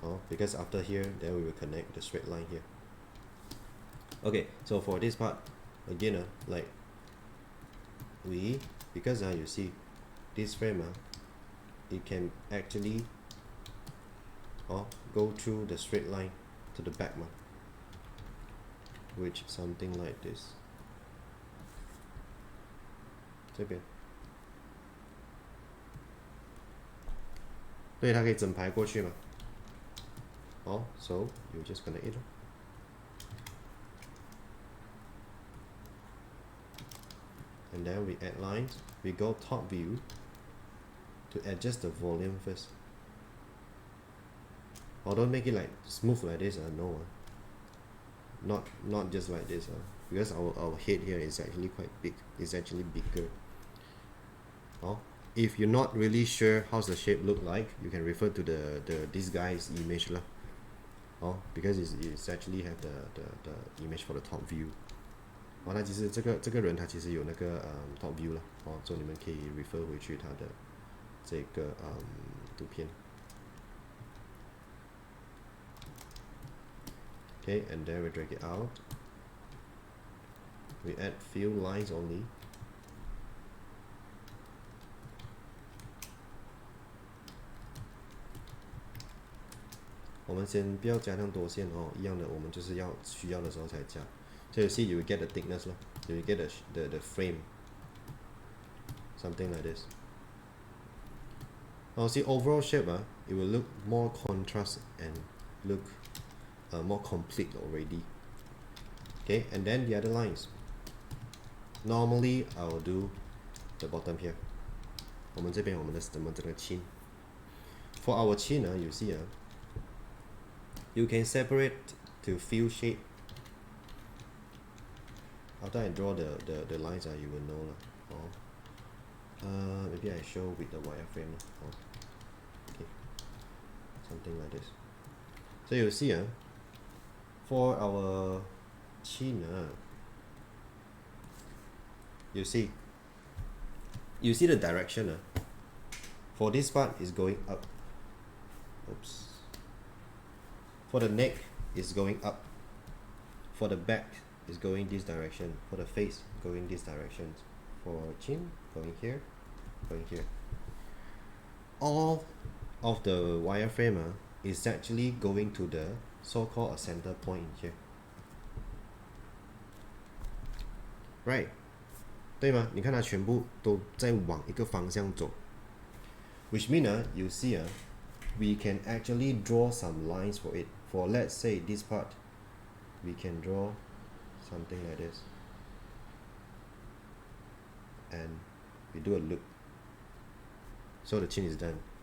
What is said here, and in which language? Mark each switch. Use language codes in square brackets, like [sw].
[en] Because after here, then we will connect the straight line here. Okay, so for this part, again like because you see this frame it can actually go through the straight line to the back which something like this. [zh] 这边，对，它可以整排过去嘛。 [en] So you just connect it. And then we add lines. We go top view to adjust the volume first. Don't make it like smooth like this. No, not just like this. Because our head here is actually quite big. It's actually bigger. If you're not really sure how's the shape look like, you can refer to this guy's image because it's actually have the image for the top view. [zh] 那其实这个人他其实有那个top view 了所以你们可以 refer 回去他的这个图片。 [en] Okay, and then we drag it out. We add few lines only. [zh] 我们先不要加那么多线一样的，我们就是需要的时候才加。 [en] So you see, you will get the thickness you will get the frame, something like this. See overall shape it will look more contrast and look more complete already. Okay, and then the other lines. Normally I will do the bottom here. [zh] 我们这边我们的这个 chin. [en] For our chin, you see, you can separate to few shape. After I draw the lines, you will know. Maybe I show with the wireframe. Okay, something like this. So you see, for our chin, you see the direction. For this part is going up. Oops. For the neck is going up. For the back is going this direction. For the face going this direction. For chin going here, going here. All of the wireframe is actually going to the so-called a center point here. Right? [zh] 对吗？你看它全部都在往一个方向走。 [en] Which means you see, we can actually draw some lines for it. For let's say this part, we can draw something like this. And we do a loop. So the chin is done.